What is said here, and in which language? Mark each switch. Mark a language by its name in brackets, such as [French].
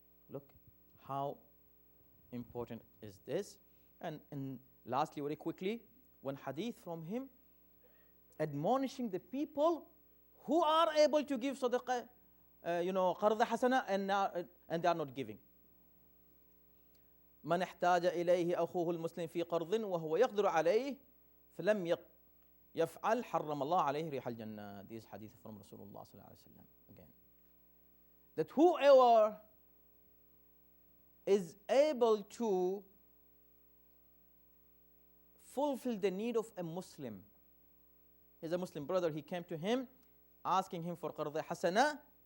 [English] Look how important is this. And lastly, very quickly, one hadith from him admonishing the people who are able to give sadaqah, qarda hasana, and they are not giving. [Arabic] من احتاج إليه أخوه المسلم في قرض وهو يقدر عليه فلم يفعل حرم الله عليه ريح الجنة. [English] This hadith from Rasulullah sallallahu alaihi wasallam again. That whoever is able to fulfill the need of a Muslim, he's a Muslim brother, he came to him asking him for qarda hasana,